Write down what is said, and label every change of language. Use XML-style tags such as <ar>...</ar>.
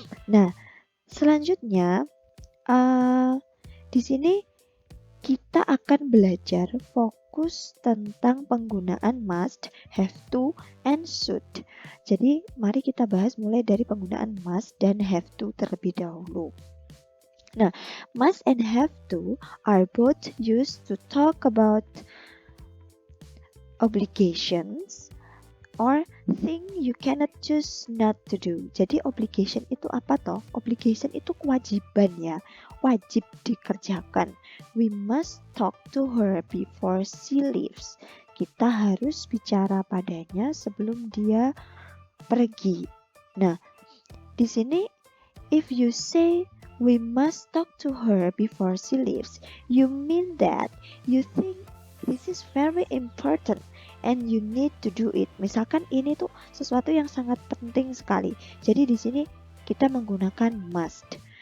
<id>Nah, selanjutnya di sini kita akan belajar fokus tentang penggunaan must, have to, and should. Jadi, mari kita bahas mulai dari penggunaan must dan have to terlebih dahulu.</id> <en>Nah, must and have to are both used to talk about obligations or thing you cannot choose not to do.</en> <id>Jadi obligation itu apa toh? Obligation itu kewajiban ya, wajib dikerjakan.</id> <en>We must talk to her before she leaves.</en> <id>Kita harus bicara padanya sebelum dia pergi. Nah, di sini</id> <en>if you say we must talk to her before she leaves, you mean that you think this is very important and you need to do it.</en> <id>Misalkan ini tuh sesuatu yang sangat penting sekali. Jadi di sini kita menggunakan must.</id>